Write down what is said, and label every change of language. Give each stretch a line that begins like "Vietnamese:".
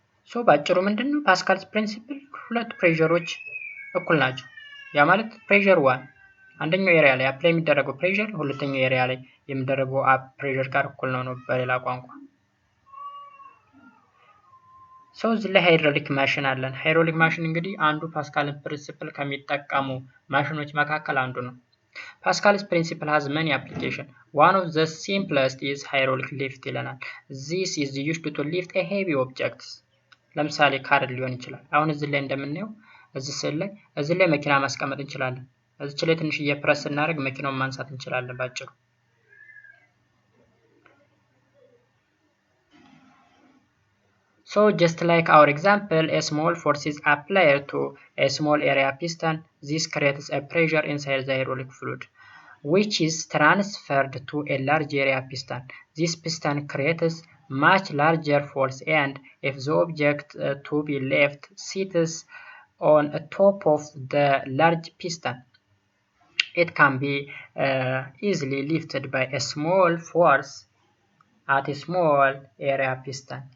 Amharic: so ባጭሩ ምንድነው ፓስካልስ ፕሪንሲፕል ሁለት ፕሬሸሮች እኩል ናቸው። ያ ማለት pressure 1 አንደኛው ኤሪያ ላይ አፕላይ የሚደረገው pressure ሁለተኛው ኤሪያ ላይ የሚደረገው pressure ጋር እኩል ነው በሌላ ቋንቋ። so እዚህ ላይ ሃይድሮሊክ ማሽን አለን። ሃይድሮሊክ ማሽን እንግዲህ አንዱ ፓስካል ፕሪንሲፕል ከሚጠቀሙ ማሽኖች መካከል አንዱ ነው።
English: Pascal's principle has many applications. One of the simplest is hydraulic lift
Amharic: ይለናል።
English: This is used to lift a heavy objects.
Amharic: ለምሳሌ ካር ሊሆን ይችላል። አሁን እዚህ ላይ እንደምናየው እዚህ ላይ መኪና ማስቀመጥ እንችላለን። እዚህ ላይ ትንሽዬ ፕረስ እናደርግ መኪናውን ማንሳት እንችላለን ባጭሩ።
English: So just like our example, a small force is applied to a small area piston. This creates a pressure inside the hydraulic fluid, which is transferred to a large area piston. This piston creates much larger force, and if the object to be left sits on top of the large piston, it can be easily lifted by a small force at a small area piston.